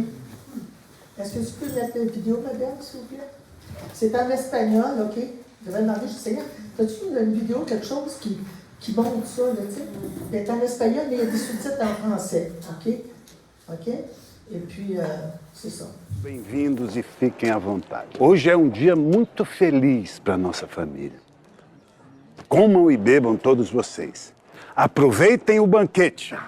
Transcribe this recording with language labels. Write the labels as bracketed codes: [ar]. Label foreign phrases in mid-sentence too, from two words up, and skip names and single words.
[fr] Est-ce que tu peux mettre la vidéo, madame, s'il vous plaît? C'est en espagnol, OK? Je vais demander, je sais, as-tu une vidéo, quelque chose qui montre ça, là, tu sais? C'est en espagnol, mais il y a des sous-titres en français, OK? OK? E puis, c'est ça. [pt] Bem-vindos e fiquem à vontade. Hoje é um dia muito feliz para a nossa família. Comam e bebam todos vocês. Aproveitem o banquete.